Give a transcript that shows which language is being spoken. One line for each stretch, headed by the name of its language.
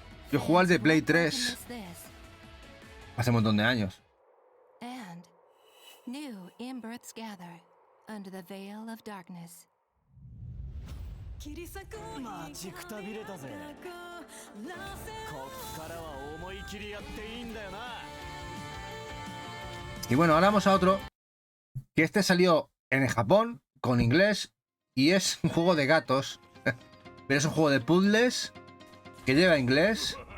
Spanish: Yo jugué al de Play 3 hace un montón de años.
English: And new in-births gather under the veil of darkness.
Japanese: 待ちくたびれたぜ。こっからは思い切りやっていいんだよな。
Spanish: Y bueno, ahora vamos a otro. Que este salió en Japón, con inglés, y es un juego de gatos. Pero es un juego de puzzles que lleva inglés.